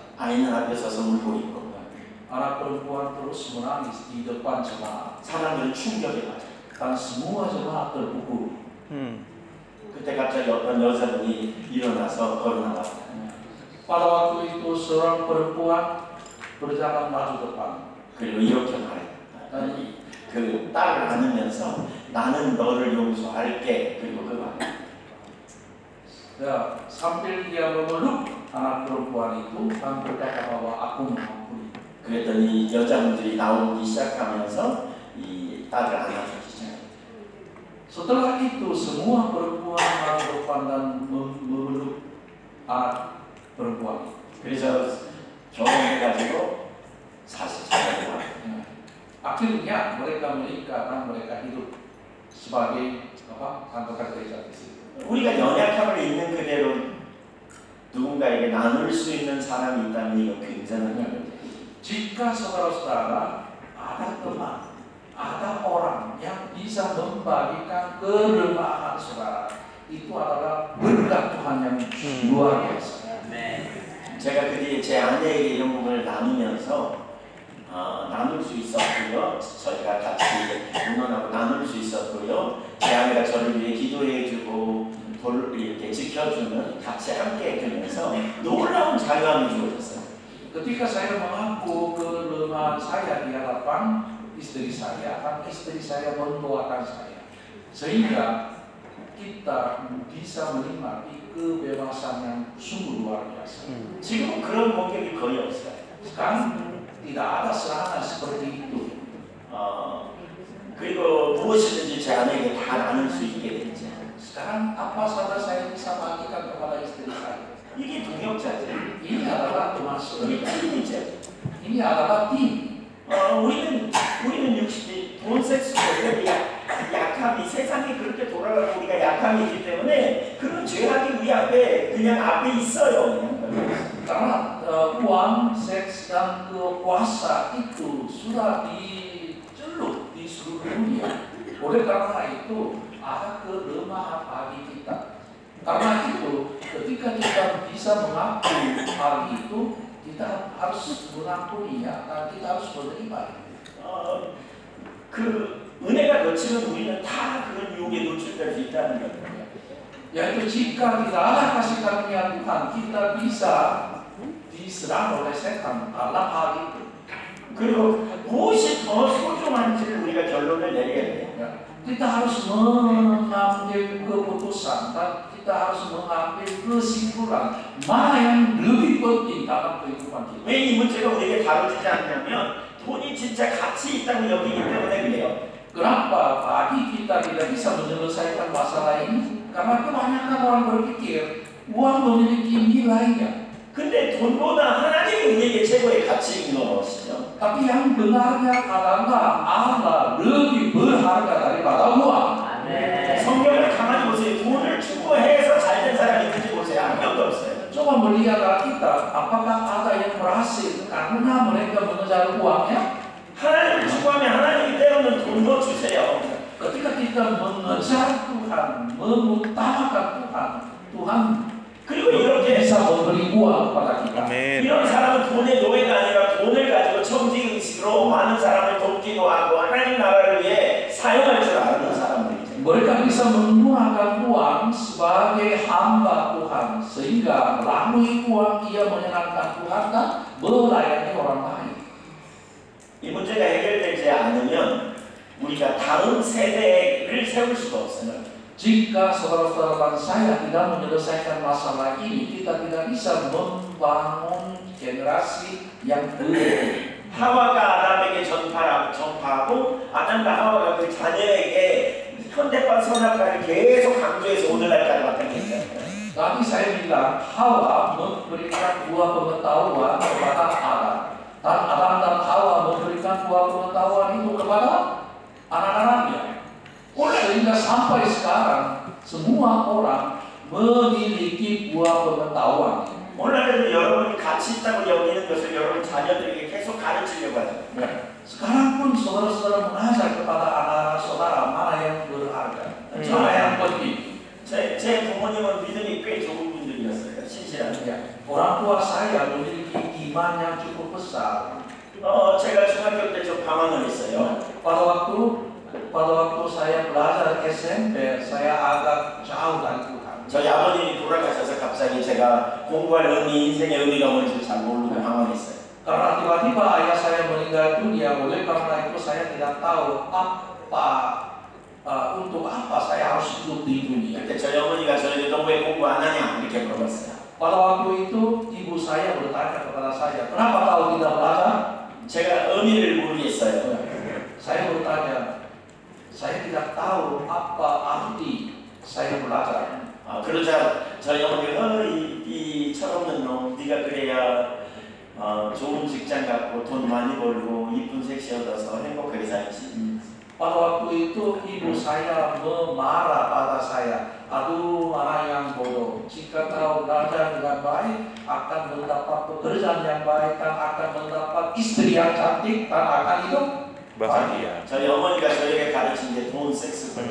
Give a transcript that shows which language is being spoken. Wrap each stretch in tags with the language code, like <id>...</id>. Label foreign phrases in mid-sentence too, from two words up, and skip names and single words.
<ko>아이는 앞에 서서 울고 있고</ko> <id>Anak perempuan terus menangis di depan jemaat.</id> <ko>사람들은 충격에 맞아요.</ko> <id>Dan semua jemaat terpukul.</id> <ko>그때 갑자기 어떤 여자분이 일어나서 걸어 나왔어요.</ko> <id>Pada waktu itu seorang perempuan berjalan maju depan.</id> <ko>그리고 이렇게 말했다. 그 딸을 안으면서 나는 너를 용서할게. 그리고 그 말.</ko> <id>Ya, sambil dia memeluk anak perempuan itu dan berkata bahwa aku mengampuni.</id> <ko>그랬더니 여자분들이 나오기 시작하면서 이 딸을 안아주기 시작했어요.</ko> <id>Setelah itu semua perempuan maju depan dan memeluk anak perempuan.</id> <ko>그래서 결혼해가지고 44년을 왔어요.</ko> <id>Akhirnya mereka menikah dan mereka hidup sebagai anggota gereja di sini.</id> <ko>우리가 연약함을 있는 그대로 누군가에게 나눌 수 있는 사람이 있다면 이건 굉장한 일이에요.</ko> <id>Jika saudara-saudara ada teman, ada orang yang bisa membagikan kelemahan saudara, itu adalah berkat Tuhan yang luar biasa.</id> <ko>제가 그 뒤에 제 아내에게 이런 부분을 나누면서 나눌 수 있었고요. 저희가 같이 응원하고 나눌 수 있었고요. 제 아내가 저를 위해 기도해주고 이렇게 지켜주는 같이 함께 해주면서 놀라운 자유함이 주어졌어요.</ko> <id>Ketika saya mengaku kelemahan saya di hadapan istri saya, kan istri saya mendoakan saya. Sehingga kita bisa menikmati kebebasan yang sungguh luar biasa.</id> <ko>지금은 그런 공격이 거의 없어요.</ko> <id>Sekarang tidak ada serangan seperti itu.</id> <ko>그리고 무엇이든지 제 아내에게 다 나눌 수 있게 되죠.</ko> <id>Sekarang apa saja saya bisa bagikan kepada istri saya.</id> <ko>이게 동역자죠.</ko> <id>Ini adalah teman</id> <ko>이게</ko> <id>saudara.</id> <ko>팀이죠.</ko> <id>Ini adalah tim.</id> <ko>우리는 60대 돈 섹스에 약함이 세상이 그렇게 돌아가고 우리가 약함이기 때문에 그런 죄악이 우리 앞에 그냥 앞에 있어요.</ko> <id>Karena uang, seks, dan kuasa itu sudah dicelup di seluruh dunia. Oleh karena itu ada kelemahan bagi kita. Karena itu ketika kita bisa mengakui hal itu, kita harus mengakuinya dan kita harus menerima.</id> <ko>그 은혜가 거치는 우리는 다 그런 유혹에 노출될 수 있다는 거예요.</ko> <id>Yaitu jika tidak ada kasih karunia Tuhan, kita bisa diserang oleh setan dalam hal itu.</id> <ko>그리고 무엇이 더 소중한지를 우리가 결론을 내려야 돼요.</ko> <id>Kita harus mengambil keputusan dan kita harus mengambil kesimpulan mana yang lebih penting dalam kehidupan kita.</id> <ko>왜 이 문제가 우리에게 다뤄지지 않냐면 돈이 진짜 가치 있다고 여기기 때문에 그래요.</ko> <id>Kenapa bagi kita tidak bisa menyelesaikan masalah ini? Karena kebanyakan orang berpikir uang memiliki nilainya.</id> <ko>근데 돈보다 하나님이 우리에게 최고의 가치 있는 것이죠.</ko> <id>Tapi yang benarnya adalah Allah lebih berharga daripada uang.</id> <ko>성경을 가만히 보세요. 돈을 추구해서 잘된 사람이 있는지 보세요. 한 명도 없어요.</ko> <id>Coba melihat Alkitab, apakah ada yang berhasil karena mereka mengejar uangnya?</id> <ko>하나님을 추구하면 하나님이 때로는 돈도 주세요.</ko> <id>Ketika kita mengejar Tuhan, mengutamakan Tuhan, Tuhan</id> <ko>그리고 이렇게</ko> <id>bisa memberi uang kepada kita. Amin.</id> <ko>이런 사람은 돈의 노예가 아니라 돈을 가지고 청지 의식으로 많은 사람을 돕기도 하고 하나님 나라를 위해 사용할 줄 아는 사람들이죠.</ko> <id>Mereka bisa menggunakan uang sebagai hamba Tuhan, sehingga melalui uang ia menyenangkan Tuhan dan melayani orang lain.</id> <ko>이 문제가 해결되지 않으면 우리가 다음 세대를 세울 수가 없어요.</ko> <id>Jika saudara-saudara dan saya tidak menyelesaikan masalah ini, kita tidak bisa membangun generasi yang baru.</id> <ko>하와가 아담에게 전파하고 아담과 하와가 그 자녀에게 현대판 선악과를 계속 강조해서 오늘날까지 왔다니까요.</ko> <id>Tadi saya bilang Hawa memberikan buah pengetahuan kepada Adam, dan Adam dan Hawa memberikan buah pengetahuan itu kepada anak-anaknya. Sehingga sampai sekarang semua orang memiliki buah pengetahuan.</id> <ko>오늘날에도 여러분이 가치 있다고 여기는 것을 여러분 자녀들에게 계속 가르치려고 하죠.</ko> <id>Sekarang pun saudara-saudara mengajar kepada anak-anak saudara mana yang berharga, mana yang penting.</id> <ko>제 부모님은 믿음이 꽤 좋은 분들이었어요. 신실한.</ko> <id>Orang tua saya memiliki iman yang cukup besar.</id> <ko>제가 중학교 때 좀 방황을 했어요.</ko> <id>Pada waktu saya belajar SMP, saya agak jauh dari Tuhan.</id> <ko>저희 아버님이 돌아가셔서 갑자기 제가 공부할 의미, 인생의 의미가 뭔지 잘 모르고 방황했어요.</ko> <id>Karena tiba-tiba ayah saya meninggal dunia, oleh karena itu saya tidak tahu untuk apa saya harus hidup di dunia.</id> <ko>그때 저희 어머니가 저에게 너 왜 공부 안 하냐 이렇게 물어봤어요.</ko> <id>Pada waktu itu ibu saya bertanya kepada saya, kenapa kau tidak belajar?</id> <ko>제가 의미를 모르겠어요.</ko> <id>Saya bertanya, saya tidak tahu apa arti saya belajar.</id> <ko>그러자 저희 어머니가 이 철없는 놈 네가 그래야 좋은 직장 갖고 돈 많이 벌고 이쁜 섹시 얻어서 행복하게 살지.</ko> <id>Pada waktu itu ibu saya memarah pada saya. Aduh, anak yang bodoh. Jika kau belajar dengan baik, akan mendapat pekerjaan yang baik, dan akan mendapat istri yang cantik, dan akan hidup Bahagia.</id> <ko>저희 어머니가 저에게 가르친 게 돈, 섹스,</ko>